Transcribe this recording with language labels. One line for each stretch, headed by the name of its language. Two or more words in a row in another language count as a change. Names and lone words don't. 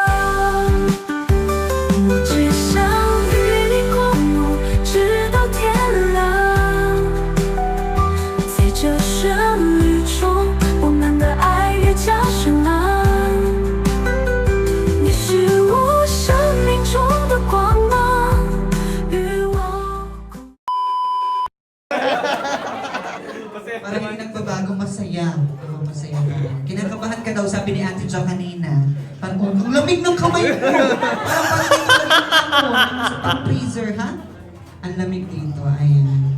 Chinese: 我只想与你共舞，直到天亮。在这旋律中，我们的爱越加深了。你是我生命中的光芒，与我
Filipino: Parang yung nagbabagong masaya. Masaya ka. Kinakabahan ka daw, sabi ni Ate Jo kanina. Parang, ang lamig ng kamay ko. Parang sa freezer, ha? Ang lamig dito, ayan.